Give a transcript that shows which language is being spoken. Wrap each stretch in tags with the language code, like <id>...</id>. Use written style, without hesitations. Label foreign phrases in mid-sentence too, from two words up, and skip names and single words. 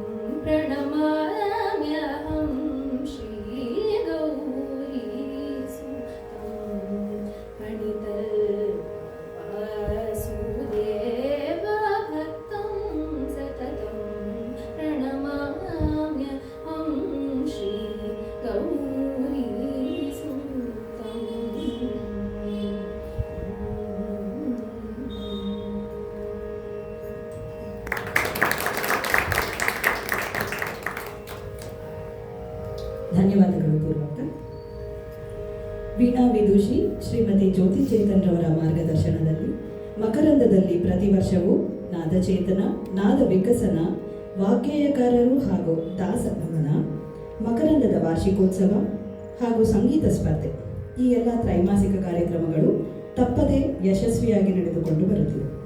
<sa>प्रणमाम्यहं श्री गौरी सूतं, प्रणितवासुदेव भक्तं सततं, प्रणमाम्यहं श्री गौरी सूतं.</sa> <kn>ಧನ್ಯವಾದಗಳು ಪೂರ್ವಕ. ವೀಣಾ ವಿದುಷಿ ಶ್ರೀಮತಿ ಜ್ಯೋತಿ ಚೇತನ್ ರವರ ಮಾರ್ಗದರ್ಶನದಲ್ಲಿ ಮಕರಂದದಲ್ಲಿ ಪ್ರತಿ ವರ್ಷವೂ ನಾದಚೇತನ, ನಾದ ವಿಕಸನ, ವಾಗ್ಗೇಯಕಾರರು ಹಾಗೂ ದಾಸನಮನ, ಮಕರಂದದ ವಾರ್ಷಿಕೋತ್ಸವ ಹಾಗೂ ಸಂಗೀತ ಸ್ಪರ್ಧೆ ಈ ಎಲ್ಲ ತ್ರೈಮಾಸಿಕ ಕಾರ್ಯಕ್ರಮಗಳು ತಪ್ಪದೇ ಯಶಸ್ವಿಯಾಗಿ ನಡೆದುಕೊಂಡು ಬರುತ್ತಿವೆ.</kn>